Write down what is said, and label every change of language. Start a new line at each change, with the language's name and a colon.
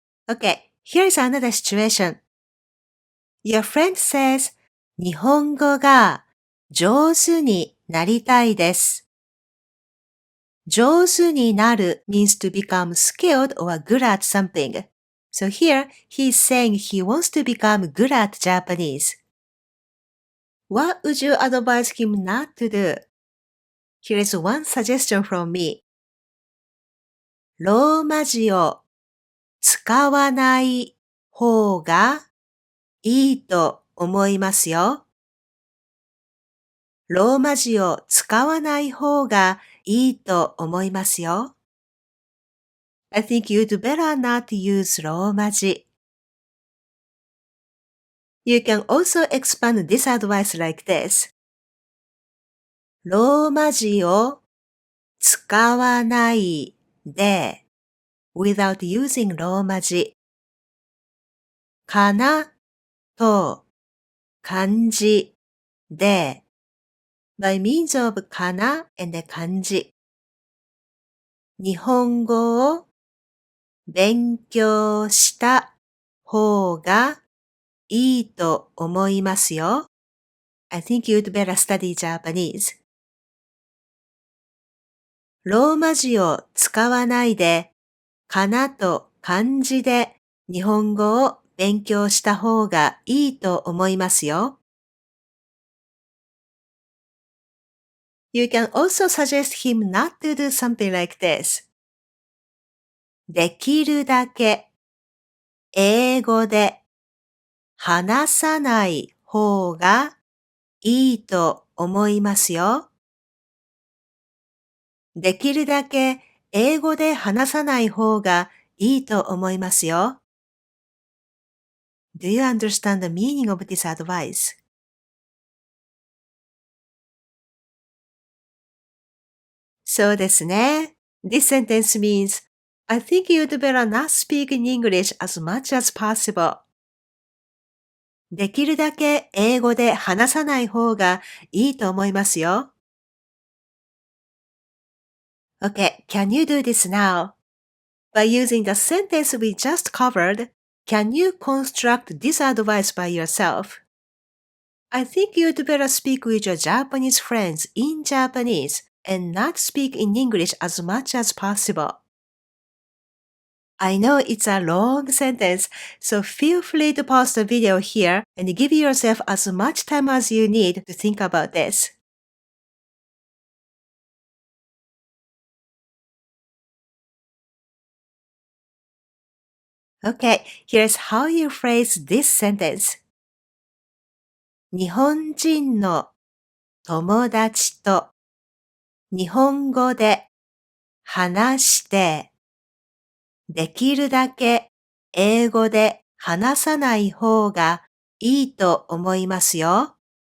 English: Okay, here's another situation. Your friend says,
Japanese: 日本語が上手になりたいです。上手になる
English: means to become skilled or good at something. So here, he's saying he wants to become good at Japanese. What would you advise him not to do? Here is one suggestion from me.
Japanese: ローマ字を使わない方がいいと思いますよ。ローマ字を使わない方がいいと思いますよ。
English: I think you'd better not use ローマ字。 You can also expand this advice like this.
Japanese: ローマ字を使わないで
English: without using
Japanese: ローマ字。かなと漢字で
English: by means of
Japanese: かな and 漢字。日本語を勉強した方がいいと思いますよ。
English: I think you'd better study Japanese.
Japanese: ローマ字を使わないで、かなと漢字で日本語を勉強した方がいいと思いますよ。
English: You can also suggest him not to do something like this.
Japanese: できるだけ英語で話さない方がいいと思いますよ。できるだけ英語で話さない方がいいと思いますよ。
English: Do you understand the meaning of this advice?
Japanese: そうですね。
English: This sentence means, I think you'd better not speak in English as much as possible.
Japanese: できるだけ英語で話さない方がいいと思いますよ。
English: Okay, can you do this now? By using the sentence we just covered, can you construct this advice by yourself? I think you'd better speak with your Japanese friends in Japanese and not speak in English as much as possible. I know it's a long sentence, so feel free to pause the video here and give yourself as much time as you need to think about this. Okay, here's how you phrase this sentence.
Japanese: 日本人の友達と日本語で話してできるだけ英語で話さない方がいいと思いますよ。